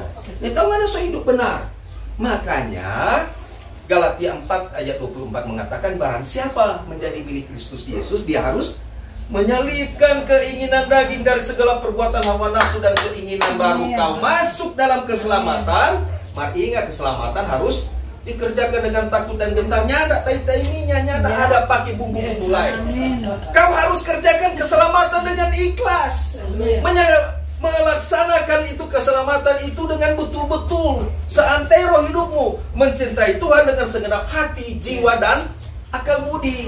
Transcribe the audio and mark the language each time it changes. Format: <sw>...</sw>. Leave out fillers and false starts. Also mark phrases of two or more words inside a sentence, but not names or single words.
<id>Tahu mana so hidup benar? Makanya Galatia 4 ayat 24 mengatakan, barang siapa menjadi milik Kristus Yesus, dia harus menyalibkan keinginan daging dari segala perbuatan hawa nafsu dan keinginan baru. Kau masuk dalam keselamatan. Mari ingat, keselamatan harus dikerjakan dengan takut dan gentar. Nyada tai-taiminya, nyada ada pakai bumbu-bumbu lain. Kau harus kerjakan keselamatan dengan ikhlas. Melaksanakan itu keselamatan itu dengan betul-betul seantero hidupmu, mencintai Tuhan dengan segenap hati, jiwa, dan akal budi.</id>